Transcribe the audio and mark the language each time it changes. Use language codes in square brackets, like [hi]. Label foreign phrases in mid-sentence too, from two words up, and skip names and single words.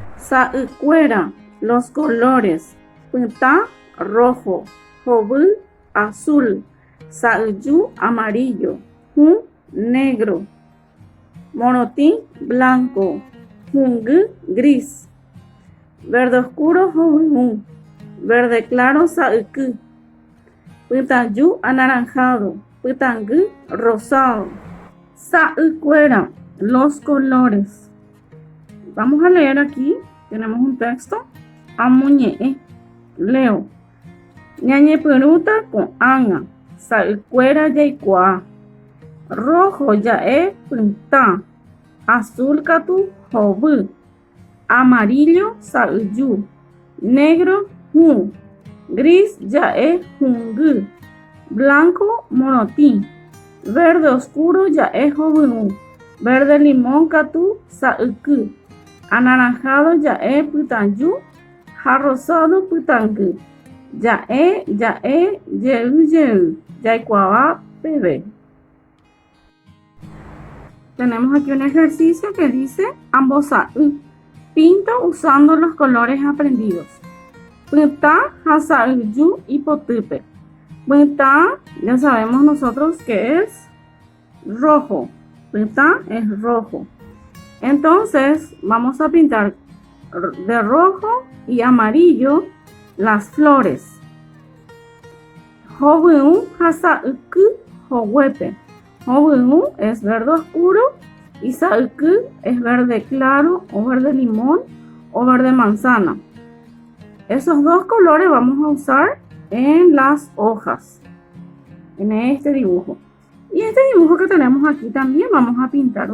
[es] Sa'ykuéra, los colores. [gn] Pytã, rojo. Hovy, azul. Sa'yju, amarillo. Hũ, negro. Morotĩ, blanco. Hungy, [es] gris. Verde oscuro, hovyũ. Verde claro, sa'yky. Pytãju, anaranjado. Pytãngy, rosado. Sa'ykuéra, los colores. Vamos a leer aquí, tenemos un texto. [gn] Amoñe'ẽ, leo. Ñañepyrũta ko'ág̃a, sa'ykuéra jaikuaa. Rojo ja'e pytã, azul katu hovy, amarillo sa'yju, negro hũ, gris ja'e hungy, blanco morotĩ, [es] verde oscuro [gn] ja'e hovyũ, [es] verde limón [gn] katu sa'yky, anaranjado ja'e pytãju ha rosado pytãngy. Ja'e jey, jaikuaa peve. [es] Tenemos aquí un ejercicio que dice ambos sa'y. Pinto usando los colores aprendidos. [gn] Pytã ha sa'yju ipotýpe. Pytã, [es] ya sabemos nosotros que es rojo. Pytã es rojo. Entonces vamos a pintar de rojo y amarillo las flores. [gn] Hovyũ ha sa'yky hoguépe. [es] Hovyũ es verde oscuro y sa'yky es verde claro o verde limón o verde manzana. Esos dos colores vamos a usar en las hojas, en este dibujo. Y este dibujo que tenemos aquí también vamos a pintar.